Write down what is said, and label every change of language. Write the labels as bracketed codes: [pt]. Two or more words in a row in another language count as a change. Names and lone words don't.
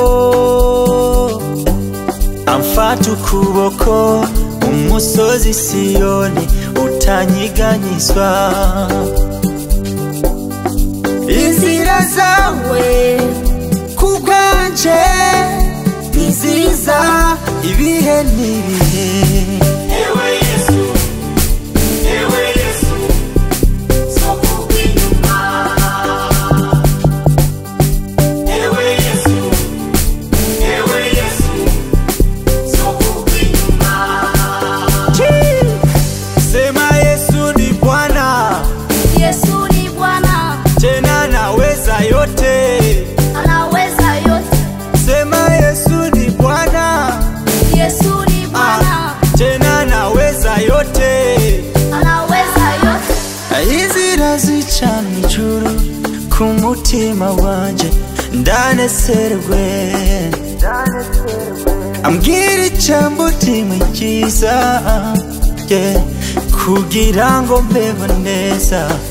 [rn] amfata ukuboko umusozi Siyoni utanyiganyizwa inzira zawe kubwanje nziza ibihe n'ibihe ewe Yesu sokubw'inyuma ewe Yesu sokubw'inyuma [sw] sema Yesu ni Bwana tena anaweza yote sema Yesu ni Bwana tena anaweza yote [rn] inzira zica mw'ijuru ku mutima wanje ndanezerewe ambwira ijambo rimwe ryiza kugira ngo mbeho neza